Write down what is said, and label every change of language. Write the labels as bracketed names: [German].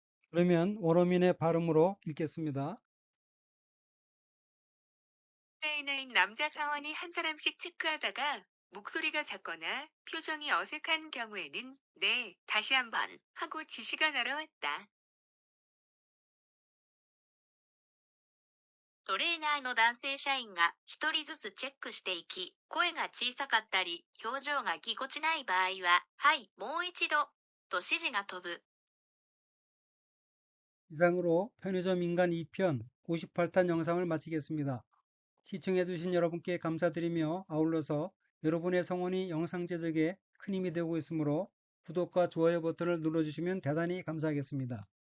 [Korean] 그러면 원어민의 발음으로 읽겠습니다. 트레이너인 남자 사원이 한 사람씩 체크하다가 목소리가 작거나 표정이 어색한 경우에는 네, 다시 한번 하고 지시가 날아왔다. [Japanese] トレーナーの男性社員が一人ずつチェックしていき、声が小さかったり、表情がぎこちない場合は、はい、もう一度、と指示が飛ぶ。 [Korean] 이상으로 편의점 인간 2편 58탄 영상을 마치겠습니다. 시청해주신 여러분께 감사드리며 아울러서 여러분의 성원이 영상 제작에 큰 힘이 되고 있으므로 구독과 좋아요 버튼을 눌러주시면 대단히 감사하겠습니다.